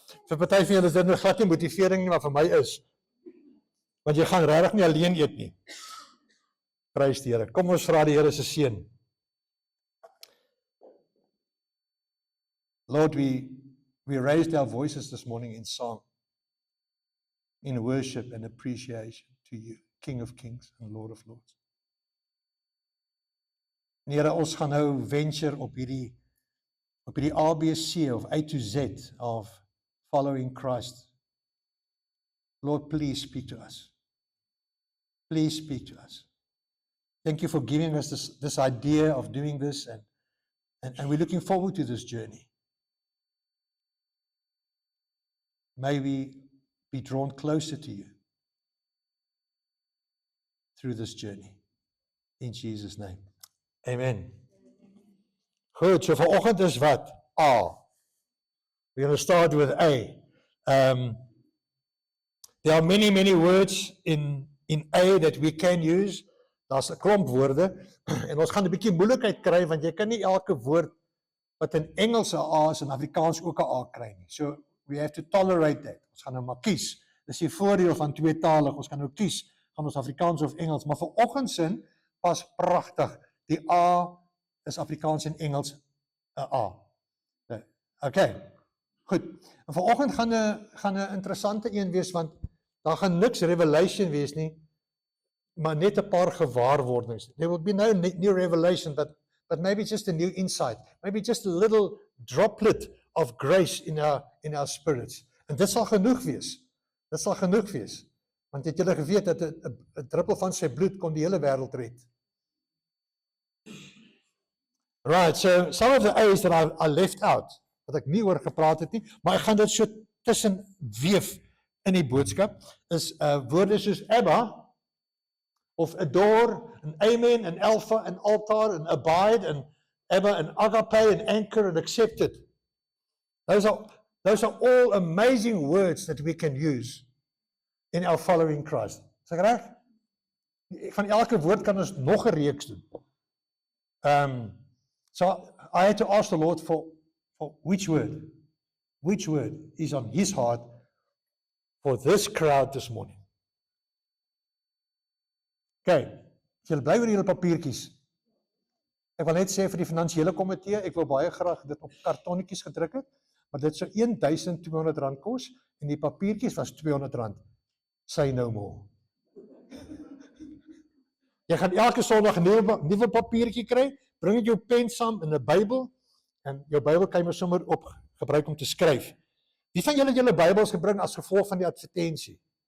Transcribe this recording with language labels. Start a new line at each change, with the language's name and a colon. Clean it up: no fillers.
Afrikaans: Vir party van julle is dit nou glad nie motivering nie, maar vir my is. Want jy gaan regtig nie alleen eet nie. Prys die Here. Kom ons vra die Here se seën.
English: Lord, we raised our voices this morning in song, in worship and appreciation to you, King of Kings and Lord of Lords.
Afrikaans: En Here, ons gaan nou venture op hierdie ABC of
English: A to Z
Afrikaans: of
English: following Christ. Lord, please speak to us. Please speak to us. Thank you for giving us this idea of doing this, and we're looking forward to this journey. May we be drawn closer to you through this journey. In Jesus' name. Amen.
Afrikaans: Goed, so vanoggend is wat?
English: A. We're going to start with A. There are many words in A that we can use.
Afrikaans: Daar's 'n klomp woorde, en ons gaan 'n bietjie moeilikheid kry, want jy kan nie elke woord wat in Engels 'n A is, in Afrikaans ook 'n A kry nie.
English: So, we have to tolerate that.
Afrikaans: Ons gaan nou maar kies. Dis die voordeel van tweetalig. Ons gaan nou kies, gaan ons Afrikaans of Engels. Maar vir oggendsin pas pragtig. Die A is Afrikaans en Engels 'n A. Okay, goed. En vanoggend gaan 'n interessante een wees, want daar gaan niks revelation wees nie, maar net 'n paar gewaarwordings.
English: There will be no new revelation, but maybe just a new insight. Maybe just a little droplet of grace in our spirits.
Afrikaans: En dit sal genoeg wees. Dit sal genoeg wees. Want het julle geweet dat 'n druppel van sy bloed kon die hele wêreld red.
English: Right, so some of the A's that I left out,
Afrikaans: wat ek nie oor gepraat het nie, maar ek gaan dit so tussen weef in die boodskap, is woorde soos Abba, of adore, and amen, and alpha, and altar, and abide, and Abba, and agape, and anchor, and accepted.
English: Those are all amazing words that we can use in our following Christ.
Afrikaans: Is ek reg? Van elke woord kan ons nog 'n reeks doen.
English: So I had to ask the Lord for which word is on his heart for this crowd this morning.
Afrikaans: Okay, as julle bly oor julle papiertjies. Ek wil net sê vir die finansiële komitee, ek wil baie graag dit op kartonnetjies gedruk het, maar dit sou R1200 kos en die papiertjies was R200.
English: Say no more.
Afrikaans: Jy gaan elke Sondag 'n nuwe papiertjie kry, bring dit jou pen saam in 'n Bybel en jou Bybel kan jy maar sommer op gebruik om te skryf. Wie van julle het julle Bybels gebring as gevolg van die advertensie?